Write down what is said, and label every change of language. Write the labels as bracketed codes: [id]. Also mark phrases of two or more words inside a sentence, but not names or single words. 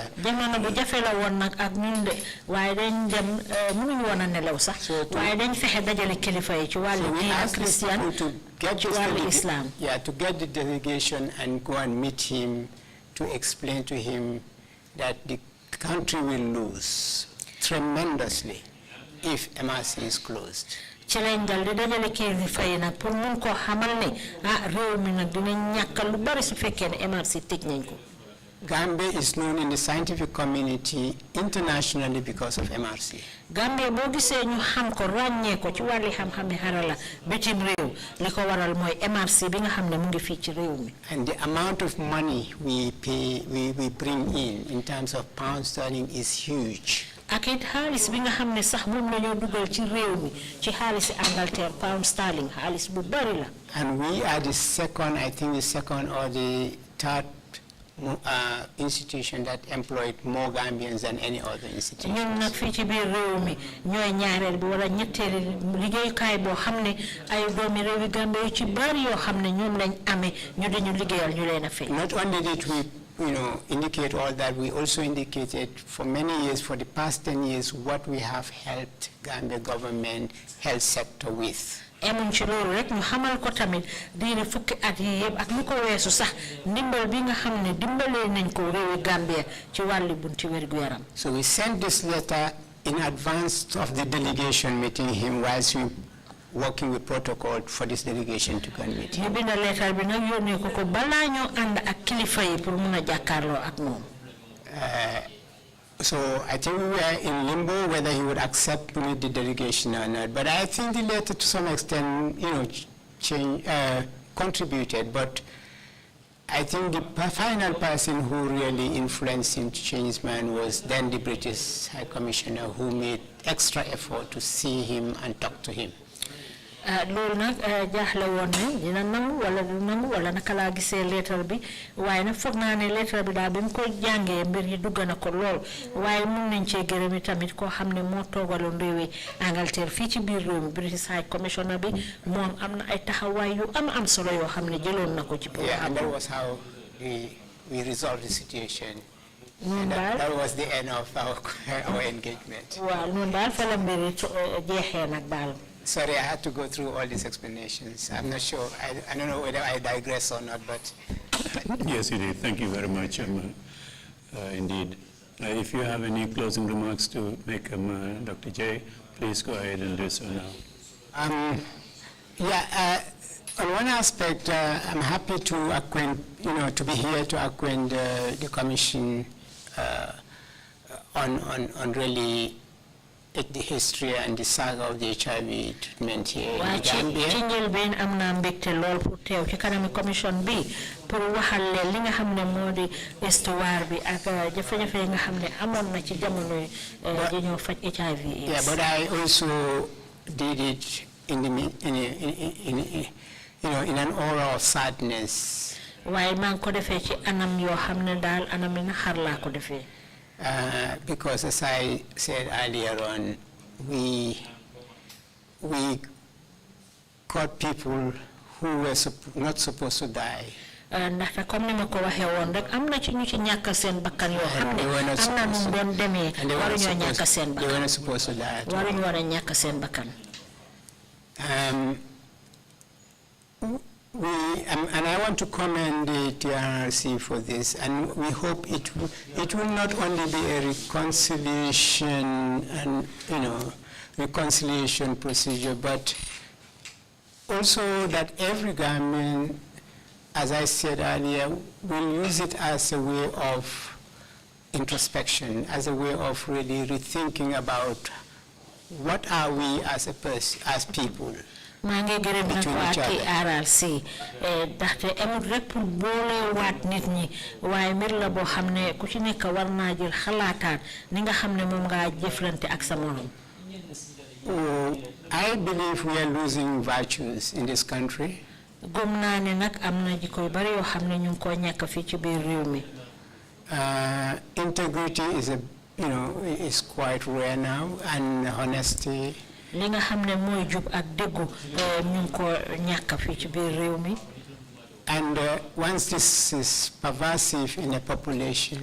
[en] So we asked Christian to get to get the delegation and go and meet him to explain to him that the country will lose tremendously if MRC is closed. Gambia is known in the scientific community internationally because of MRC. [wo] Gambia bogi se ñu xam ko ragné ko ci wali xam-xam harala bitim rew liko waral moy MRC bi nga xamné mu ngi fi ci rew mi. [en] And the amount of money we bring in terms of pound sterling is huge. [wo] Akit xaalis bi nga xamné sax mom lañu duggal ci rew mi ci xaalis Angleterre [en] pound sterling [wo] xaalis bu bari la. [en] And we are the second or the third institution that employed more Gambians than any other institution. [wo] ñun nak fi ci biir réew mi ñoy ñaareel bi wala ñetteel liggéey kay bo xamné ay doomi réewi Gambie yu ci bari yo xamné ñoom lañ amé ñu dañu liggéeyal ñu leena fay. [en] Not only did we indicate all that, we also indicated for many years, for the past 10 years, what we have helped Gambia government health sector with. [wo] Emun ci lolu rek ñu xamal ko tamit diine fukki at yi yeb ak lu ko wessu sax ndimbal bi nga xamne dimbalé nañ ko réewi Gambia ci walli bunti wérgu yaram. [en] So we sent this letter in advance of the delegation meeting him whilst we working with protocol for this delegation to go and meet him. [wo] Ñu bind lettre bi nak yónnee ko bala ñu and ak kilifa yi pour mëna jakarlo ak mom. [en] So I think we were in limbo whether he would accept the delegation or not. But I think the letter to some extent, contributed. But I think the final person who really influenced him to change his mind was then the British High Commissioner, who made extra effort to see him and talk to him. [wo] Loolu nag jaaxle woon ne dina nangu wala du nangu wala naka laa gisee lettre bi waaye nag foog naa ne lettre bi daal bi mu ko jàngee mbir yi dugg na ko lool waaye mun nañ cee gërëm tamit koo xam ne moo toogaloon réewi Angleterre fii ci biir réew mi [en] British High Commissioner [wo] bi moom am na ay taxawaay yu am solo yoo xam ne jëloon na ko ci programme. [en] Yeah, and that was how we resolved the situation. And that was the end of our engagement. [wo] Waaw noonu daal fa la mbir yi jeexee nag daal. [en] Sorry, I had to go through all these explanations. I'm not sure. I don't know whether I digress or not, but... Yes, you did. Thank you very much, indeed. If you have any closing remarks to make, Dr. Jay, please go ahead and do so now. On one aspect, I'm happy to acquaint, to be here to acquaint the Commission on really the history and the saga of the HIV treatment here in Gambia. [wo] Ci njëlbeen am naa mbégte lool pour teew ci kanami commission bi pour waxal leen li nga xam ne moo di histoire bi ak jafe-jafe yi nga xam ne amoon na ci jamono ji ñoo faj HIV. [en] Yeah, but I also did it in an aura of sadness. [wo] Waaye maa ngi ko defee ci anam yoo xam ne daal anam yi naxar laa ko defee. [en] Because as I said earlier on, we caught people who were not supposed to die. [wo] Ndaxte comme ni ma ko waxee woon rek am na ci ñu ci ñàkk seen bakkan yoo xam ne am na nu mu doon demee waruñoo ñàkk seen bakkan. [en] They were not supposed to die. [wo] Waruñu war a ñàkk seen bakkan. [en] And I want to commend the TRC for this, and we hope it will not only be a reconciliation and reconciliation procedure, but also that every Gambian, as I said earlier, will use it as a way of introspection, as a way of really rethinking about what are we as people. [wo] maa ngi gërëm nag waa TRC ndaxte amul rek pour boole waat nit ñi waaye mbir la boo xam ne ku ci nekk war naa jël xalaataat ni nga xam ne moom ngaa jëflante ak sa morom. [en] I believe we are losing virtues in this country. [wo] gëm naa ne nag am na jikko yu bari yoo xam ne ñu ngi ko ñàkk fii ci biir réew mi. [en] Integrity is quite rare now, and honesty. [wo] li nga xamne moy jub ak deggu ñu ko ñaka fi ci biir réew mi. [en] And once this is pervasive in a population,